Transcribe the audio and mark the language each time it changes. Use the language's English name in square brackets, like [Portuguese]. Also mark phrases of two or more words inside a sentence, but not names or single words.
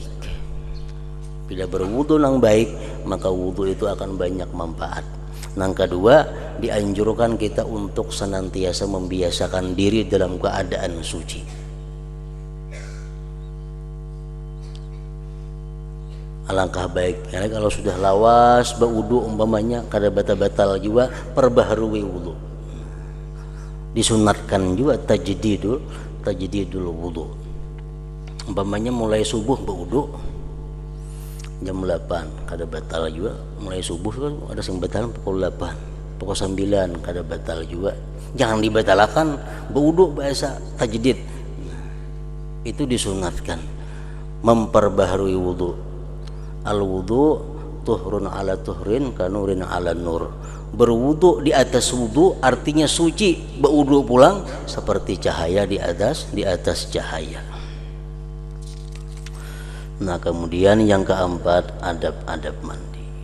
[Indonesian] Bila berwudu yang baik, maka wudu itu akan banyak manfaat. Yang kedua, dianjurkan kita untuk senantiasa membiasakan diri dalam keadaan suci. [Banjar] Alangkah baik karena kalau sudah lawas berwudu umpamanya kada batal-batal juga, perbaharui wudu. [Indonesian] Disunatkan juga [Arabic] تجديد الوضوء. [Banjar] Umpamanya mulai subuh berwudu, jam 8 kada batal juga, mulai subuh kan ada yang batal pukul 8 pukul 9 kada batal juga. [Indonesian] Jangan dibatalkan berwudu biasa tajdid, itu disunatkan memperbaharui wudu. [Arabic] الوضوء طهر على طهر كنور على نور. [Indonesian] Berwudu di atas wudu artinya suci, berwudu pulang seperti cahaya di atas cahaya. Nah kemudian yang keempat, adab-adab mandi.